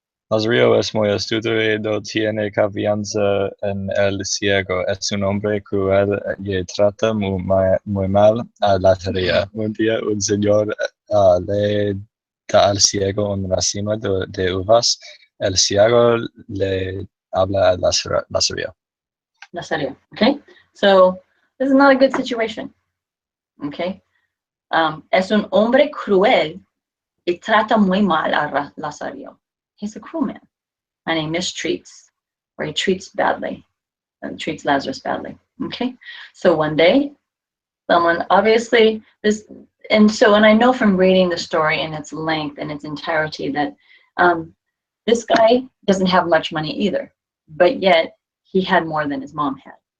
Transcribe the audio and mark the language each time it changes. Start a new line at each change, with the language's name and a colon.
Spanish: Lazarillo es muy astuto y no tiene confianza en el ciego. Es un hombre cruel y trata muy mal a Lazarillo. Un día un señor le da al ciego un racimo de uvas. El ciego le habla a Lazarillo.
English: Lazarillo, okay? So this is not a good situation, okay?
Spanish: Es un hombre cruel y trata muy mal a Lazarillo.
English: He's a cruel man, and he mistreats, or he treats badly, and treats Lazarus badly. Okay, so one day, someone obviously and I know from reading the story in its length and its entirety that this guy doesn't have much money either, but yet he had more than his mom had.